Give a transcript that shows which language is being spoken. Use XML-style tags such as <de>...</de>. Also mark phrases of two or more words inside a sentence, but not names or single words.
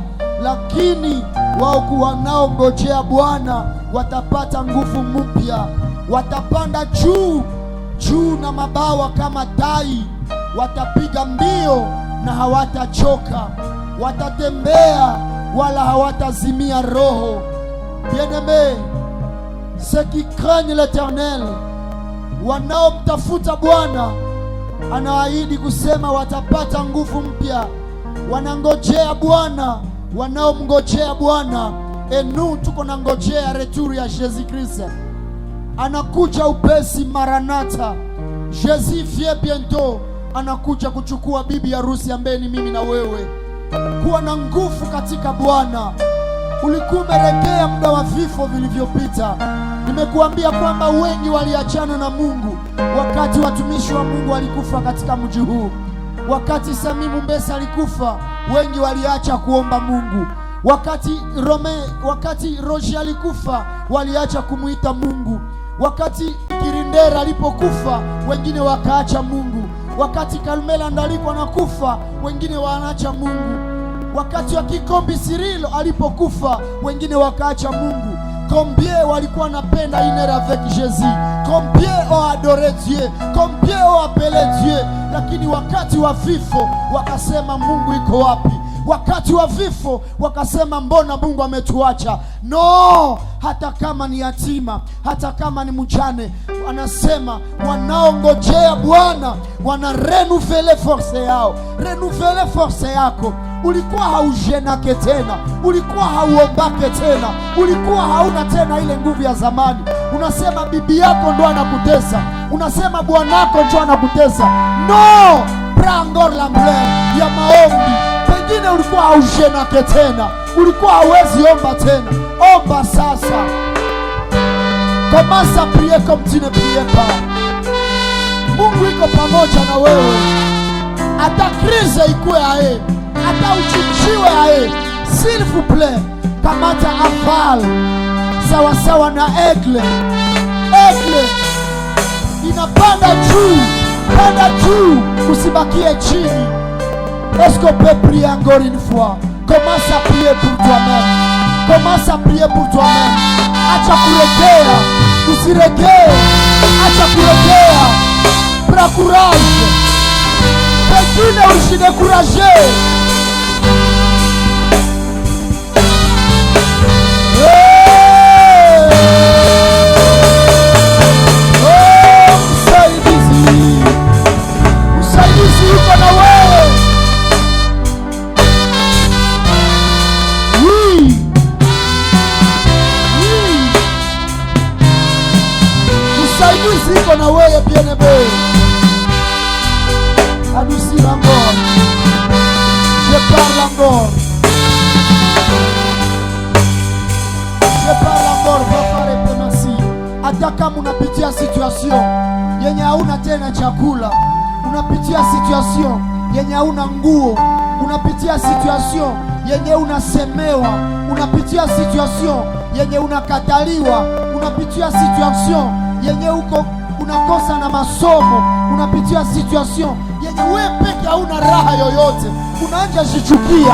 <sw>Lakini wao wanaongojea Bwana watapata nguvu mpya, watapanda juu na mabawa kama tai, watapiga mbio na hawatachoka, watatembea wala hawatazimia roho.</sw> <fr>Bien-aimé, ceux qui craignent l'Éternel,</fr> <sw>wanaomtafuta Bwana, anaahidi kusema watapata nguvu mpya. Wanangojea Bwana, wanaomngojea Bwana.</sw> <fr>Et nous</fr> <sw>tuko na ngojea retour ya Jésus Christ. Anakuja upesi, Maranatha.</sw> <fr>Jésus vient bientôt.</fr> <sw>Anakuja kuchukua bibi harusi ambaye ni mimi na wewe. Kuwa na nguvu katika Bwana. Ulikuwa umeregea muda wa vifo vilivyopita. Nimekuambia kwamba wengi waliachana na Mungu wakati watumishi wa Mungu walikufa katika mji huu. Wakati Samimu Mbesa alikufa, wengi waliacha kuomba Mungu. Wakati Roger alikufa, waliacha kumuita Mungu. Wakati Kirindera alipokufa, wengine wakaacha Mungu. Wakati Kalmela Ndaliko anakufa, wengine wanaacha Mungu. Wakati wa Kikombi Sirilo alipokufa, wengine wakaacha Mungu.</sw> <fr>Combien</fr> <sw>walikuwa wanapenda</sw> <fr>une avec Jésus, combien ont adoré Dieu, combien ont appelé Dieu,</fr> <sw>lakini wakati wa vifo wakasema Mungu iko wapi? Wakati wa vifo wakasema mbona Mungu ametuacha? No, hata kama ni yatima, hata kama ni mjane, anasema wanaongojea Bwana wana</sw> <fr>renouveler force</fr> <sw>yao.</sw> <fr>Renouveler force yako.</fr> <sw>Ulikuwa haujenake tena, ulikuwa hauombake tena, ulikuwa hauna tena ile nguvu ya zamani. Unasema bibi yako ndo anakutesa, unasema bwanako ndo anakutesa.</sw> <fr>No, prends encore l'ampleur</fr> <sw>ya maombi. Pengine ulikuwa haujenake tena, ulikuwa hauwezi omba tena. Omba sasa.</sw> <fr>Commence à prier comme tu ne priais pas.</fr> <sw>Mungu iko pamoja na wewe. Hata krize ikuwe ae, hata uchichiwe ae,</sw> <fr>s'il vous plaît,</fr> <sw>kamata aval sawa sawa na aigle. Aigle inapanda juu, panda juu, usibakie chini.</sw> <fr>Est-ce qu'on peut prier encore une fois? Commence à prier pour toi-même. Commence à prier pour toi-même.</fr> <sw>Acha kuregea, usiregee. Acha kuregea.</sw> <fr>Prends courage.</fr> <sw>Pengine usidekuraje. Usaidizi yuko na wewe. Usaidizi yuko na wewe bien-aimé.</sw> <fr>Adoucir encore. Je parle encore. Je parle encore. Papa repenasi.</fr> <sw>Hata kama unapitia situation yenye hauna tena chakula, unapitia situation yenye hauna nguo, unapitia situation yenye unasemewa, unapitia situation yenye unakataliwa, unapitia situation yenye unakosa na masomo, unapitia situation yenye wewe peke hauna raha yoyote, unaanza jichukia.</sw>